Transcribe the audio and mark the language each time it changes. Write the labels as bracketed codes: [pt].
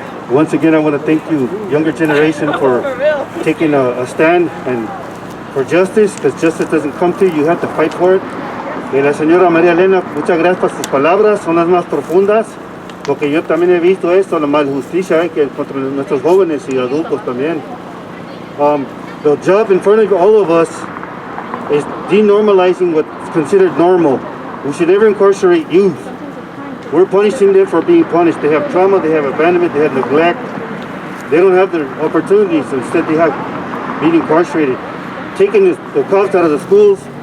[en] Once again, I want to thank you, younger generation, for taking a stand and for justice, because justice doesn't come to you, you have to fight for it. [es] Y la señora María Elena, muchas gracias por sus palabras, son las más profundas, porque yo también he visto esto, la maljusticia que contra nuestros jóvenes y adultos también. [en] The job in front of all of us is denormalizing what's considered normal. We should never incarcerate youth. We're punishing them for being punished. They have trauma, they have abandonment, they have neglect. They don't have their opportunities. Instead, they have being incarcerated. Taking the cops out of the schools.